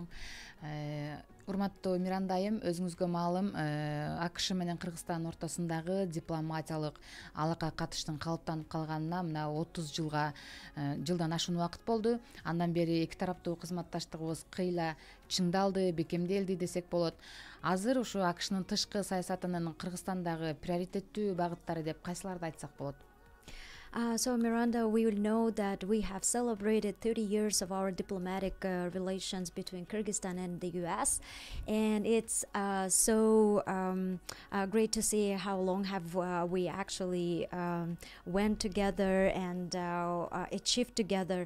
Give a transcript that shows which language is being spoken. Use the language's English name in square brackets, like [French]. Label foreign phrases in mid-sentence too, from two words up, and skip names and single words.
[Kyrgyz] Урматтуу Миранда айым, өзүңүзгө маалым, АКШ менен Кыргызстан ортосундагы дипломатиялык алака катыштын калыптанып калганына мына 30 жылдан ашуун убакыт болду. Андан бери эки тараптуу кызматташтыгыбыз кыйла чыңдалды, бекемделди десек болот. Азыр ушу АКШнын тышкы саясатынын Кыргызстандагы приоритеттүү багыттары деп кайсыларды айтсак болот? [English] So Miranda, we will know that we have celebrated 30 years of our diplomatic relations between Kyrgyzstan and the US, and it's great to see how long have we actually went together and achieved together.